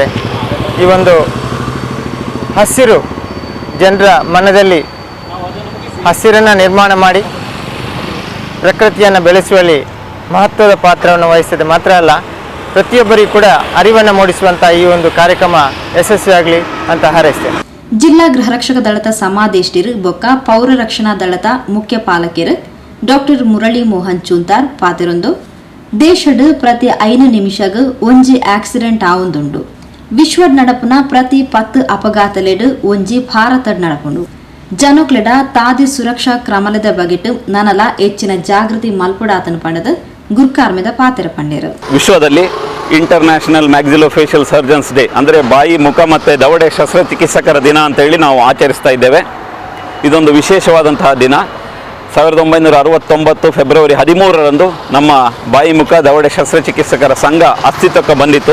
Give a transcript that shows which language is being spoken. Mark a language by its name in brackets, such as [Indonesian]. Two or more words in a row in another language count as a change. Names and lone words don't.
[Kannada] ಈ ಒಂದು ಹಸಿರು ಜನರ ಮನದಲ್ಲಿ ಹಸಿರನ್ನು ನಿರ್ಮಾಣ ಮಾಡಿ ಪ್ರಕೃತಿಯನ್ನು ಬೆಳೆಸುವಲ್ಲಿ ಮಹತ್ವದ ಪಾತ್ರವನ್ನು ವಹಿಸ್ತದೆ. ಮಾತ್ರ ಅಲ್ಲ, ಪ್ರತಿಯೊಬ್ಬರಿಗೂ ಕೂಡ ಅರಿವನ್ನು ಮೂಡಿಸುವಂಥ ಈ ಒಂದು ಕಾರ್ಯಕ್ರಮ ಯಶಸ್ವಿಯಾಗಲಿ ಅಂತ ಹಾರೈಸ್ತೇನೆ. [Tulu] ಜಿಲ್ಲಾ ಗೃಹರಕ್ಷಕ ದಳದ ಸಮಾದೇಷ್ಟಿರು ಬೊಕ್ಕ ಪೌರ ರಕ್ಷಣಾ ದಳದ ಮುಖ್ಯ ಪಾಲಕಿಯರು ಡಾಕ್ಟರ್ ಮುರಳಿ ಮೋಹನ್ ಚೂಂತಾರ್ ಪಾತಿರೊಂದು ದೇಶಡ್ ಪ್ರತಿ 5 ನಿಮಿಷಗ್ ಒಂಜಿ ಆಕ್ಸಿಡೆಂಟ್ ಆವೊಂದುಂಡು. ವಿಶ್ವಡ್ ನಡಪುನ ಪ್ರತಿ 10 ಅಪಘಾತಲೆಡ್ ಒಂಜಿ ಭಾರತಡ್ ನಡಪುಂಡು. ಜನಕ್ಲೆಡ ತಾದಿ ಸುರಕ್ಷಾ ಕ್ರಮಲದ ಬಗೆಟ್ ನನಲ ಹೆಚ್ಚಿನ ಜಾಗೃತಿ ಮಲ್ಪುಡಾತನ ಪಂಡದ ಗುರ್ಕಾರ್ಮೆದ ಪಾತಿರ ಪಂಡೇರು. [Kannada] ವಿಶ್ವದಲ್ಲಿ ಇಂಟರ್ನ್ಯಾಷನಲ್ ಮ್ಯಾಕ್ಸಿಲೋಫೇಶಿಯಲ್ ಸರ್ಜನ್ಸ್ ಡೇ ಅಂದರೆ ಬಾಯಿ ಮುಖ ಮತ್ತು ದವಡೆ ಶಸ್ತ್ರಚಿಕಿತ್ಸಕರ ದಿನ ಅಂತೇಳಿ ನಾವು ಆಚರಿಸ್ತಾ ಇದ್ದೇವೆ. ಇದೊಂದು ವಿಶೇಷವಾದಂತಹ ದಿನ. 1969 ಫೆಬ್ರವರಿ 13ರಂದು ನಮ್ಮ ಬಾಯಿ ಮುಖ ದವಡೆ ಶಸ್ತ್ರಚಿಕಿತ್ಸಕರ ಸಂಘ ಅಸ್ತಿತ್ವಕ್ಕೆ ಬಂದಿತ್ತು.